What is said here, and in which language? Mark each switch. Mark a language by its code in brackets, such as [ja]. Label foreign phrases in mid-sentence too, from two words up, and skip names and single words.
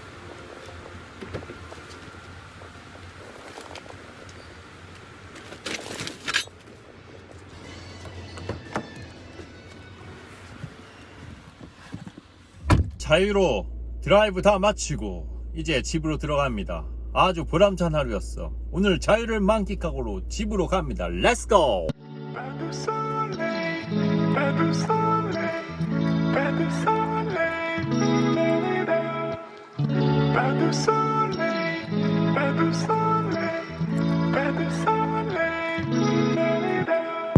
[ko] 자유로 드라이브 다 마치고 이제 집으로 들어갑니다. 아주 보람찬 하루였어. 오늘 자유를 만끽하고 집으로 갑니다. 렛츠고! [fr] Pas de soleil, pas de soleil, pas de soleil, da-da-da. Pas de soleil, pas de soleil, pas de soleil, da-da-da.